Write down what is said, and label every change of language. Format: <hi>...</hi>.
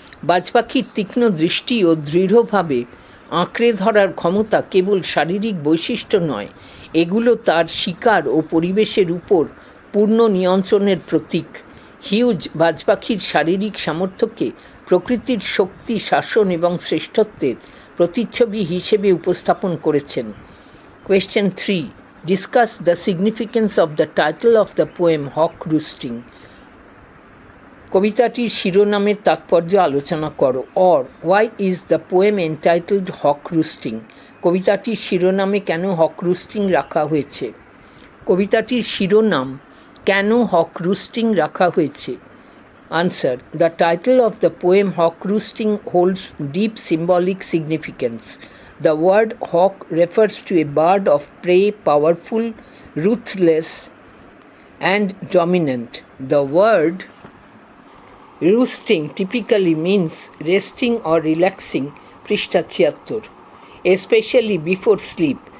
<bn>বাজপাখির তীক্ষ্ণ দৃষ্টি ও দৃঢ়ভাবে আঁকড়ে ধরার ক্ষমতা কেবল শারীরিক বৈশিষ্ট্য নয়, এগুলো তার শিকার ও পরিবেশের উপর পূর্ণ নিয়ন্ত্রণের প্রতীক। হিউজ বাজপাখির শারীরিক সামর্থ্যকে প্রকৃতির শক্তি, শাসন এবং শ্রেষ্ঠত্বের প্রতিচ্ছবি হিসেবে উপস্থাপন করেছেন।</bn> <en>Question 3. Discuss the significance of the title of the poem Hawk Roosting.</en> <bn>কবিতাটির শিরোনামের তাৎপর্য আলোচনা করো।</bn> <en>Or why is the poem entitled hawk roosting?</en> <bn>কবিতাটির শিরোনামে কেন হক রুস্টিং রাখা হয়েছে? কবিতাটির শিরোনাম কেন হক রুস্টিং রাখা হয়েছে?</bn> <en>Answer: the title of the poem hawk roosting holds deep symbolic significance. The word hawk refers to a bird of prey, powerful, ruthless, and dominant. The word roosting typically means resting or relaxing,</en> <bn>পৃষ্ঠা 76,</bn> <en>especially before sleep.</en>